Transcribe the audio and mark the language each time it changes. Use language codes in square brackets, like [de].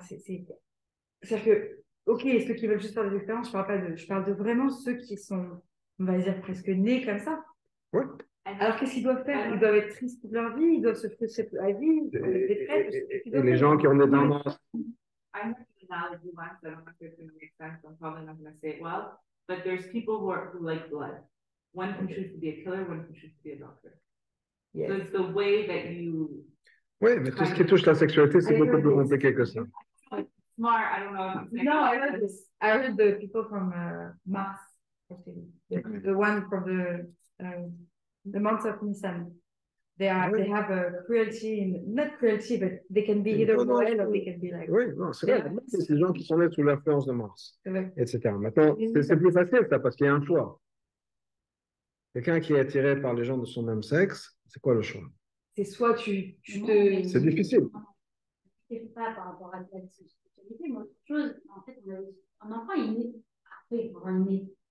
[fr] C'est-à-dire que, ok, ceux qui veulent juste faire des expériences, je parle de vraiment ceux qui sont, on va dire, presque nés comme ça. ouais. Alors qu'est-ce qu'ils doivent faire? Ils doivent être tristes toute leur vie, ils doivent se frustrer toute la vie, ils doivent être dépressifs. Et les gens qui ont des tendances. [en] I heard an analogy once. I don't know if it's going to make sense. I'm probably not going to say it well. But there's people who like blood. One can choose to be a killer, one can choose to be a doctor. Yes. So it's the way that you. [fr] Oui, mais tout ce qui touche la sexualité, c'est beaucoup plus compliqué que ça. [en] Smart, I don't know if I'm saying. No, I heard this. I heard the people from Mars, actually. The one from the month of Nissan. They have a cruelty, not cruelty, but they can be either royal or they can be like. [fr] Oui, non, c'est vrai. C'est ces gens qui sont nés sous l'influence de Mars, Ouais. etc. Maintenant, c'est plus facile, ça, parce qu'il y a un choix. Quelqu'un qui est attiré par les gens de son même sexe, c'est quoi le choix? C'est soit tu te. C'est difficile. C'est pas par rapport à la sexualité, mais autre chose, en fait, un enfant, il naît.